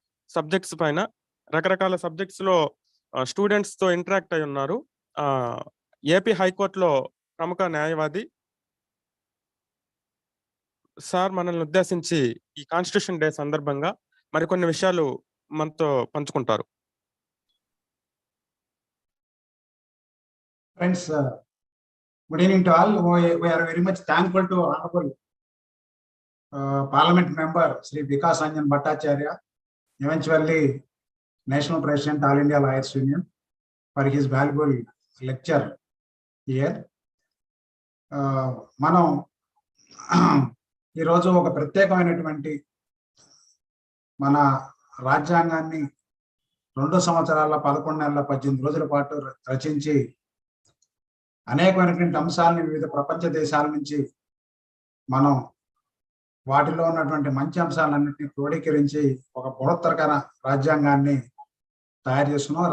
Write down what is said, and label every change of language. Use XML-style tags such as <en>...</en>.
<te>Subjects పైన రకరకాల subjects లో స్టూడెంట్స్ తో ఇంటరాక్ట్ అయి ఉన్నారు. ఏపీ హైకోర్టులో ప్రముఖ న్యాయవాది సార్ మనల్ని ఉద్దేశించి ఈ కాన్స్టిట్యూషన్ డే సందర్భంగా మరికొన్ని విషయాలు మనతో పంచుకుంటారు.</te> <en>Friends, good evening to all. We are very much thankful to Honorable Parliament Member Sri Vikas Anjan Bhattacharya, eventually National President All India Lawyers Union, for his valuable lecture here.</en> <te>మనం ఈరోజు ఒక ప్రత్యేకమైనటువంటి మన రాజ్యాంగాన్ని 2 సంవత్సరాల 11 నెలల 18 రోజుల పాటు రచించి అనేకమైనటువంటి అంశాలని వివిధ ప్రపంచ దేశాల నుంచి మనం వాటిలో ఉన్నటువంటి మంచి అంశాలన్నింటినీ క్రోడీకరించి ఒక బృహత్తర రాజ్యాంగాన్ని తయారు చేసుకున్నాం.</te>